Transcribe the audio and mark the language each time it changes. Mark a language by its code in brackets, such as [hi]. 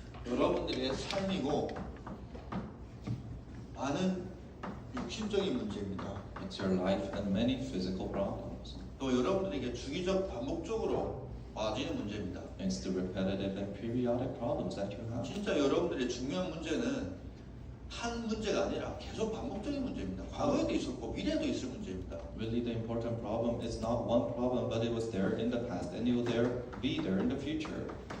[ko] 여러분들의 삶이고 많은 육신적인 문제입니다. [en] It's your life and many physical problems. [ko] 또 여러분들에게 주기적 반복적으로 와지는 문제입니다. [en] It's the repetitive and periodic problems that you have. [ko] 진짜 여러분들의 중요한 문제는 한 문제가 아니라 계속 반복적인 문제입니다. 과거에도 있었고 미래에도 있을 문제입니다. [en] Really, the important problem is not one problem, but it was there in the past and it will be there in the future.